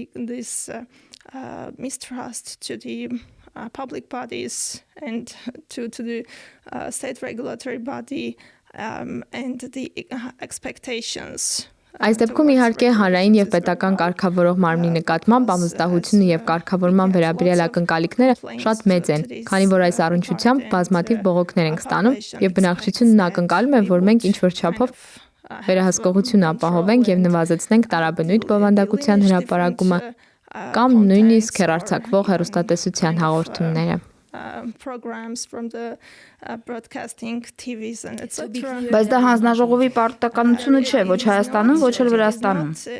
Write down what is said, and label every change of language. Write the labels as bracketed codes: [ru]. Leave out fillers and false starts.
[en] This mistrust to the public bodies and to the state regulatory body and the expectations. [hy] Այս դեպքում իհարկե հանրային եւ պետական կարգավորող մարմնի նկատմամբ ամուսնահությունը եւ կարգավորման վերաբերյալ ակնկալիքները շատ մեծ են, քանի որ այս առնչությամբ բազմաթիվ բողոքներ ենք ստանում եւ բնակչությունն ակնկալում է, որ մենք ինչ-որ չափով վերահսկողություն ապահովենք եւ նվազեցնենք տարաբնույթ բովանդակության հրապարակումը կամ նույնիսկ հեռարձակվող հեռուստատեսության հաղորդումները։ [en] Programs from the broadcasting TVs and etc. [hy] Բայց դա հանձնաժողովի պարտականությունը չէ, ոչ Հայաստանում, ոչ էլ Վրաստանում։